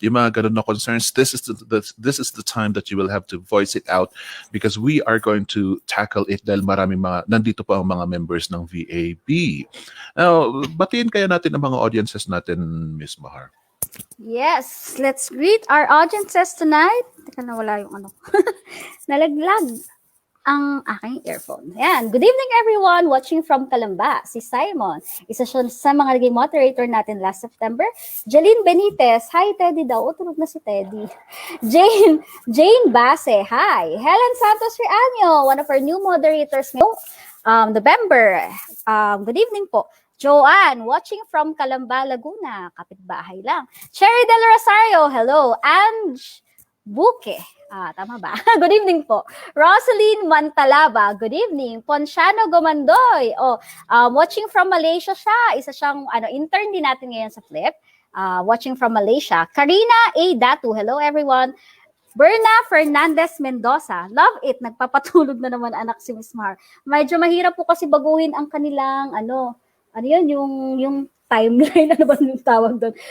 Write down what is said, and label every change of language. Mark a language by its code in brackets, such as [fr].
[en] Yung mga ganun na concerns, this is the time that you will have to voice it out because we are going to tackle it [tl] dahil maraming nandito pa ang mga members ng VAB. Now, batiin kaya natin ang mga audiences natin, Miss Mahar. [en] Yes, let's greet our audiences tonight. [tl] Teka, nawala yung nalaglag ang aking earphone. [en] Ayan. Good evening, everyone watching from Calamba. [tl] Si Simon, isa siya sa mga naging moderator natin last September. Jeline Benitez, hi Teddy daw. Tulog na si Teddy. Jane Base, hi. [en] Helen Santos Riaño, one of our new moderators ngayong November. Good evening po. Joanne, watching from Calamba, Laguna. [tl] Kapitbahay lang. [en] Cherry Del Rosario, hello. Ange Buke. Tama ba? Good evening po. Rosaline Mantalaba, good evening. Ponciano Gomandoy, watching from Malaysia siya. [tl] Isa siyang intern din natin ngayon sa Flip. [en] Watching from Malaysia. Karina A. Datu, hello everyone. Berna Fernandez Mendoza, love it. [tl] Nagpapatulog na naman anak si Miss Mar. Medyo mahirap po kasi baguhin ang kanilang yung timeline, ano ba yung tawag doon?